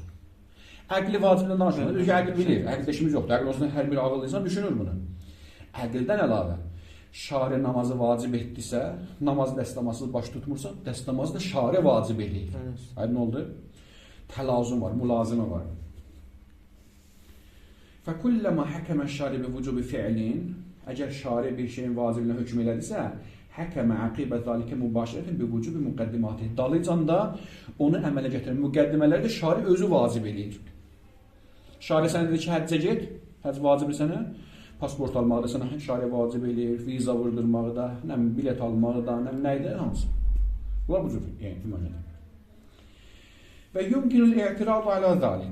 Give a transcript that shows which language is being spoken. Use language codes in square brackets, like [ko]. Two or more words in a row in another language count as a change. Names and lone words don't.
[az] Əqli vaciblə danışmır, çünki əql bilir, əql işimiz yoxdur, əql olsun hər bir ağıllı insan düşünür bunu. Əqldən əlavə, şari namazı vacib etdisə, namaz dəstəmasız baş tutmursa, dəstəmazı da şari vacib eləyir. Aydın oldu? Təlazum var, mülazimə var. [ar] فَكُلَّمَا حَكَمَ الشَّارِ بِوُجُوبِ فِعْلٍ [az] Əgər şari bir şeyin vacibinə hökm elədisə, [ar] حَكَمَ عَقِبَ ذَلِكَ مُبَاشِرَةً بِوُجُوبِ مُقَدِّمَاتِ [az] Dalıcanda onu əmələ gətirən müqəddimələrdə şari özü vacib eləyir. Şari sənə dedi ki, həccə get, həcc vacibdir sənə, pasport almaqda sənə şari vacib eləyir, viza vurdurmaqda, bilet almaqda, nəydə, hamısı. Bunlar bu cür, yəni, deməlidir. Və [ar] يمكن الاعتراض على ذلك.